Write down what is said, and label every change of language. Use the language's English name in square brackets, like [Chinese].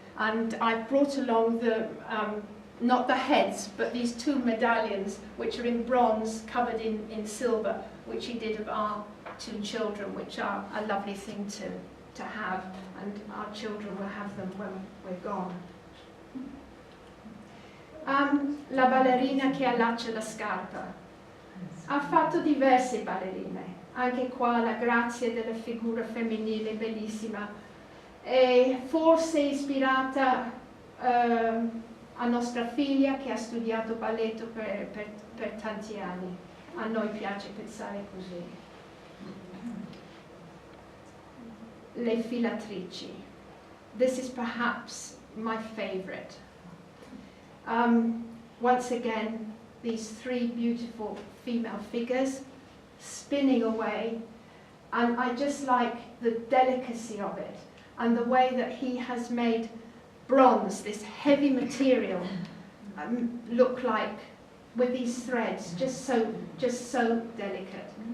[English] And I brought along the, not the heads, but these 2 medallions, which are in bronze, covered in silver, which he did of our 2 children, which are a lovely thing to have, and our children will have them when we're gone. [Italian] La ballerina che allaccia la scarpa. Ha fatto diverse ballerine, anche qua la grazia della figura femminile bellissima, e forse ispirata a nostra figlia che ha studiato balletto per tanti anni. A noi piace pensare così. Le filatrici. [English] This is perhaps my favorite. Once again, these 3 beautiful female figures spinning away, and I just like the delicacy of it and the way that he has made bronze, this heavy material, look like with these threads, just so delicate.